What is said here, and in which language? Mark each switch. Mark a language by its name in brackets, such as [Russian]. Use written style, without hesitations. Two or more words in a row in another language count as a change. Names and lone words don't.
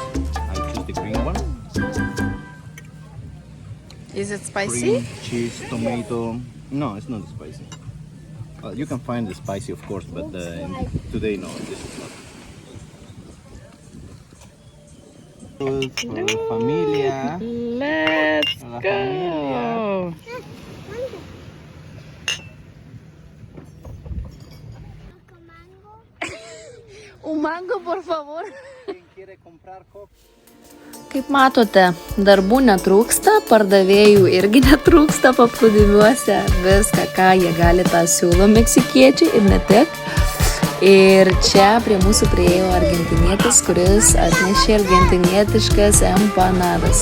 [English] I choose the green one. Is it spicy? Cream, cheese, tomato. No, it's not spicy. You can find the spicy, of course, but today, no, this is not. Food for [Spanish] la familia. [English] Let's [Spanish] La [English] go. [Spanish] familia. Un mango, por favor. ¿Quién quiere comprar coco? [Lithuanian] Kaip matote, darbų netrūksta, pardavėjų irgi netrūksta paplūdimiuose. Viską, ką jie gali, tą siūlo meksikiečiai ir ne tik. Ir čia prie mūsų priėjo argentinietis, kuris atnešė argentinietiškas empanadas.